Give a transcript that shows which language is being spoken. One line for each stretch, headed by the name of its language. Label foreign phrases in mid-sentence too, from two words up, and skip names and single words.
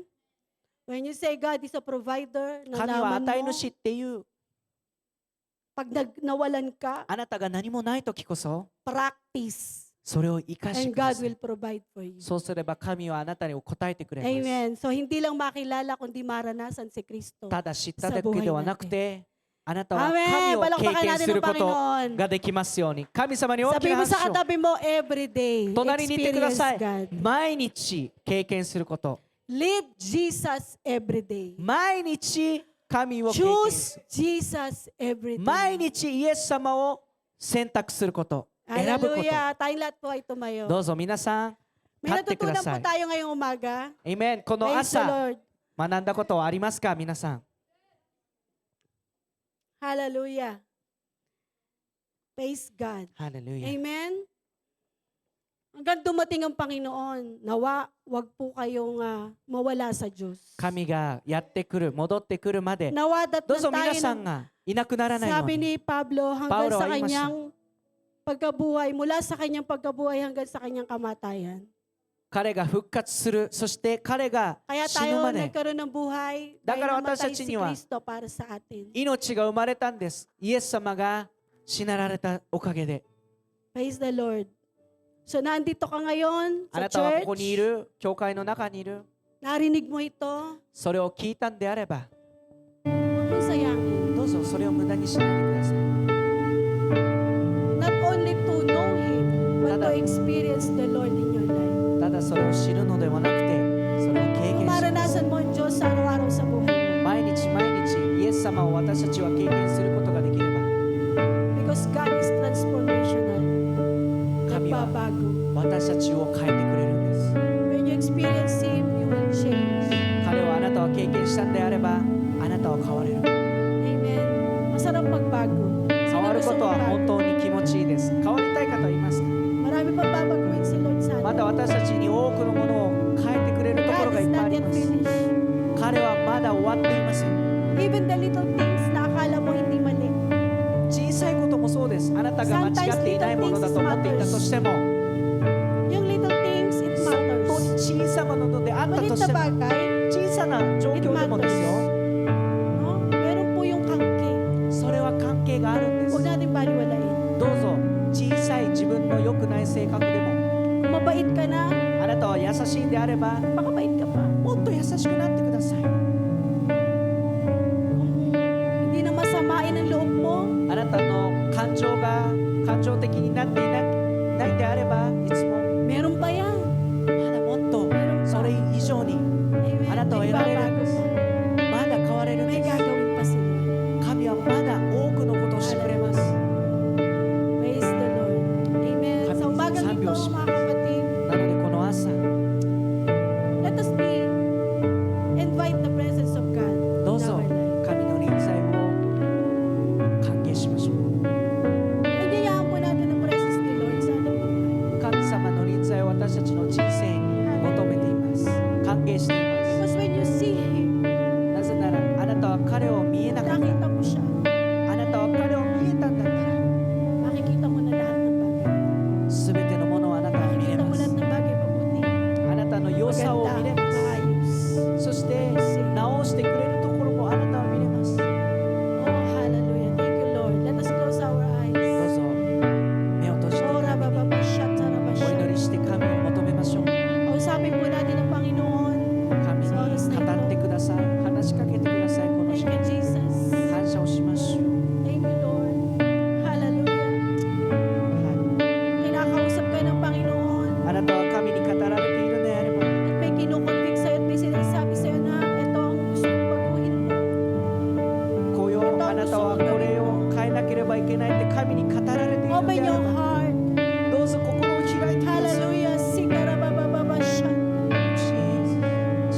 English: When you say God is a provider,
Japanese: 神は
Filipino: nalaman
Japanese: 与え
Filipino: mo,
Japanese: 主っていう、
Filipino: pag nawalan ka,
Japanese: あなたが何もないときこそ、
English: practice.
Japanese: それを生かして
English: And
Japanese: くだ
English: God
Japanese: さい。
English: will provide for you.
Japanese: そうすれば神はあなたに答えてくれます。
English: Amen. So,
Filipino: hindi lang makilala, kundi maranasan si Kristo.
Japanese: ただ知っただけではなくて、あなたは
English: Amen.
Japanese: 神を経
Filipino: Palakpakan
Japanese: 験
Filipino: natin
Japanese: する
Filipino: ng
Japanese: こと
Filipino: Panginoon.
Japanese: ができますように。神様に大き
Filipino: Sabihin
Japanese: な
Filipino: mo
Japanese: 拍
Filipino: sa
Japanese: 手を。
Filipino: katabi mo,
English: every day,
Japanese: 隣に言ってくだ
English: experience
Japanese: さい。
English: God.
Japanese: 毎日経験すること。
English: Live Jesus every day.
Japanese: 毎日神を経験す
English: Choose Jesus every
Japanese: る。
English: day.
Japanese: 毎日イエス様を選択すること。選ぶこと。
English: Hallelujah.
Filipino: Tayong lahat po ay tumayo.
Japanese: どうぞ皆さん、
Filipino: May
Japanese: 立ってくだ
Filipino: natutunan
Japanese: さ
Filipino: po
Japanese: い。
Filipino: tayo ngayong umaga.
Japanese: Amen。この
English: Praise the
Japanese: 朝、
English: Lord.
Japanese: 学んだことはありますか皆さん。
English: Hallelujah. Praise God.
Japanese: ハレルヤ。
English: Amen?
Filipino: Hanggang dumating ang Panginoon, nawa, wag po kayong mawala sa Diyos.
Japanese: 神がやってくる、戻ってくるまで、
Filipino: Nawa
Japanese: どうぞ
Filipino: datnan
Japanese: 皆
Filipino: tayo
Japanese: さん
Filipino: ng,
Japanese: がいなくならないよう
Filipino: sabi
Japanese: に。
Filipino: ni Pablo, hanggang Paulo sa ay kanyang pagkabuhay, mula sa kanyang pagkabuhay hanggang sa kanyang kamatayan.
Japanese: 彼が復活する、そして彼が
Filipino: Kaya
Japanese: 死ぬ
Filipino: tayo
Japanese: まで
Filipino: nagkaroon ng buhay, Da dahil
Japanese: から
Filipino: namatay
Japanese: 私たち
Filipino: si
Japanese: には
Filipino: Kristo para sa atin.
Japanese: 命が生まれたんです。イエス様が死なられたおかげで。
English: Praise the Lord.
Filipino: So nandito ka ngayon
Japanese: あ
Filipino: sa
Japanese: なたはここにい
Filipino: church,
Japanese: る、教会の中にいる。
Filipino: narinig mo ito,
Japanese: それを聞いたんであれば、
Filipino: huwag mong sayangin.
Japanese: どうぞそれを無駄にしないでください。
English: Not only to know Him, but
Japanese: Tada.
English: to experience the Lord in your life.
Japanese: ただそれを知るのではなくて、それを経
Filipino: Kung
Japanese: 験します
Filipino: maranasan mo ang Diyos sa araw-araw sa buhay mo.
Japanese: 毎日毎日イエス様を私たちは経験することができれば、
English: Because God is transformational.
Japanese: 神は
Filipino: Nagbabago.
Japanese: 私たちを変えてくれるんです。
English: When you experience Him, you will change.
Japanese: 彼はあなたは経験したんであれば、あなたは変われる。
Filipino: Amen. Masarap magbago.
Japanese: 変
Filipino: Sino
Japanese: わるこ
Filipino: gusto
Japanese: とは
Filipino: magbago?
Japanese: 本当に気持ちいいです。変わりたい方はいますか？
Filipino: Marami pang babaguhin si Lord sa
Japanese: まだ
Filipino: atin.
Japanese: 私たちに多くのものを変えてくれるところ
English: God
Japanese: がい
English: is
Japanese: っぱいあ
English: not
Japanese: り
English: yet
Japanese: ます。
English: finished.
Japanese: 彼はまだ終わっていません。
English: Even the little things
Filipino: na akala mo hindi mali.
Japanese: 小さいこともそうです。あなたが間違っていないものだと思っていたとしても、
English: Yung little things, it
Japanese: 本当に
English: matters.
Japanese: 小さなものであった
Filipino: Malit
Japanese: と
Filipino: na
Japanese: しても、
Filipino: bagay,
Japanese: 小さな状
English: it
Japanese: 況でもです
English: matters.
Japanese: よ。
Filipino: No? Meron po yung kangke.
Japanese: それは関係があるんです。
Filipino: Huwag natin baliwalain.
Japanese: どうぞ小さい自分の良くない性格でも、
Filipino: Kung mabait ka na,
Japanese: あなたは優しいんであれば、
Filipino: pakabait ka pa.
Japanese: もっと優しくなってください。
Filipino: Kung hindi na masamain ang loob mo,
Japanese: あなたの感情が感情的になっていないんであれば、いつも
Filipino: meron pa yan.
Japanese: まだもっと
Filipino: Meron
Japanese: そ
Filipino: pa.
Japanese: れ以上に
English: Amen.
Japanese: あなたは
Filipino: May
Japanese: 得られるん
Filipino: babago
Japanese: です。
Filipino: pa.
Japanese: まだ変われるん
Filipino: May
Japanese: です。
Filipino: gagawin pa si Lord.
Japanese: 神はまだ多くのことをしてくれます。
English: Praise the Lord. Amen.
Filipino: Kami Sa umagang sabi ito, o si- mga kapatid,
Japanese: なのでこの朝、
English: let us invite the presence of God
Japanese: どう
English: in
Japanese: ぞ
English: our life.
Japanese: 神の臨在を歓迎しましょう。
Filipino: Nagyayaan po natin ang presence ni Lord sa ating buhay.
Japanese: 神様の臨在を私たちの人生に求めています。歓迎していま
English: Because when you see Him,
Japanese: す。なぜならあなたは彼を見えなかった。
Filipino: nakita mo siya,
Japanese: あなたは彼を見えたんだったら、
Filipino: makikita mo na lahat ng bagay.
Japanese: すべてのものをあなたは見れ
Filipino: Makikita
Japanese: ま
Filipino: mo
Japanese: す
Filipino: lahat。ng bagay mabuti.
Japanese: あなたの良さを見れ
Filipino: Maganda,
Japanese: ます。
Filipino: maayos.
Japanese: そして直してくれるところもあなたは見れます。
English: Oh, hallelujah. Thank you, Lord. Let us close our
Japanese: どう
English: eyes.
Japanese: ぞ目を閉じて
English: Oh,
Japanese: 神に rabababashat, お sarabashat. 祈りして神を求めましょう。
Filipino: Kausapin po natin ang Panginoon.
Japanese: 神に語ってください。話しかけてください。この
English: Thank
Japanese: 時間
English: you, Jesus.
Japanese: 感謝をしましょう。
English: Thank you, Lord. Hallelujah.
Filipino: Kinakausap ka ng Panginoon.
Japanese: あなたは神に語られているのであれば、
Filipino: At may kinukonvict sa'yo at may sinasabi sa'yo na ito ang gusto mong baguhin mo.
Japanese: こよあなたはこれを変えなければいけないって神に語られているの
English: Open
Japanese: であ
English: your
Japanese: れば、
English: heart.
Japanese: どうぞ心を開いてください。 Hallelujah. Sikarabababashat.
English: Jesus.